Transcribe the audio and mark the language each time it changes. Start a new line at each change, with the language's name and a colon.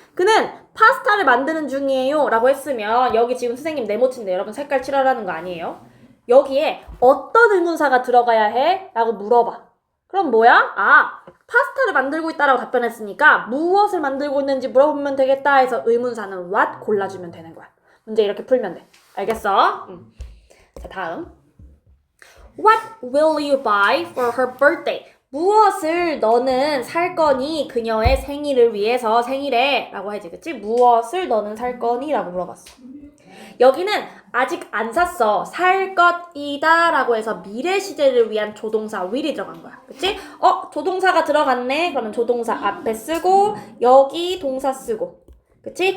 Korean: 그는 파스타를 만드는 중이에요 라고 했으면 여기 지금 선생님 네모친데 여러분 색깔 칠하라는 거 아니에요? 여기에 어떤 의문사가 들어가야 해? 라고 물어봐. 그럼 뭐야? 파스타를 만들고 있다라고 답변했으니까 무엇을 만들고 있는지 물어보면 되겠다 해서 의문사는 what 골라주면 되는 거야. 문제 이렇게 풀면 돼. 알겠어? 자, 다음.
English: What will you buy for her birthday?
Korean: 무엇을 너는 살 거니? 그녀의 생일을 위해서 생일에 라고 하지, 그치? 무엇을 너는 살 거니? 라고 물어봤어. 여기는 아직 안 샀어. 살 것이다 라고 해서 미래 시제를 위한 조동사 will이 들어간 거야. 그치? 조동사가 들어갔네. 그러면 조동사 앞에 쓰고 여기 동사 쓰고, 그치?